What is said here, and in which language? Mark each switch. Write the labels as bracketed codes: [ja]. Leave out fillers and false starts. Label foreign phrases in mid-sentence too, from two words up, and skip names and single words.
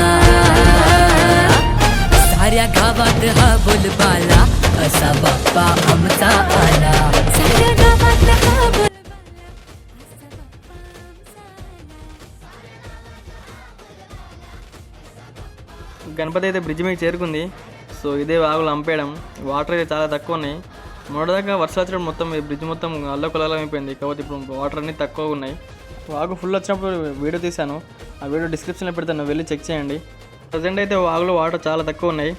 [mr] साऱ्या गावात हा बोलबाला, असा बाप्पा आमचा आला. साऱ्या गावात हा बोलबाला, असा बाप्पा आमचा आला. [te] గణపతి అయితే బ్రిడ్జ్ మీద చేరుకుంది. సో ఇదే వాగులు అంపేయడం. వాటర్ అయితే చాలా తక్కువ ఉన్నాయి. మొదటిదాకా వర్షాలు వచ్చడం మొత్తం బ్రిడ్జ్ మొత్తం అల్లకొల్లం అయిపోయింది. కాబట్టి ఇప్పుడు వాటర్ అన్నీ తక్కువ ఉన్నాయి. వాగు ఫుల్ వచ్చినప్పుడు వీడియో తీశాను, ఆ [en] video description [te] పెడతాను, వెళ్ళి చెక్ చేయండి. ప్రజెంట్ అయితే వాగులో వాటర్ చాలా తక్కువ ఉన్నాయి.